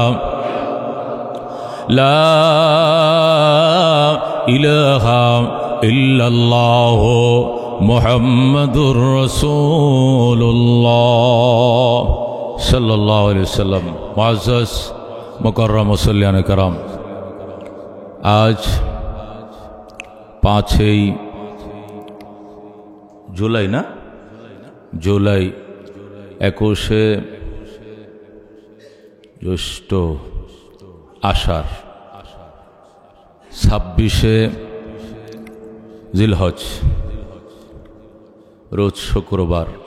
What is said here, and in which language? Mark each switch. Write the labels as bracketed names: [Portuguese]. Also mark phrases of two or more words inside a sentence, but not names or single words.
[Arabic] الا اللہ محمد رسول اللہ صلی اللہ علیہ وسلم [Urdu] معزز مکرم مسلیان کرام [Arabic] আজ [Bangla] 5ই জুলাই না জুলাই 21শে জ্যৈষ্ঠ আষাঢ় 26শে জিলহজ রোজ শুক্রবার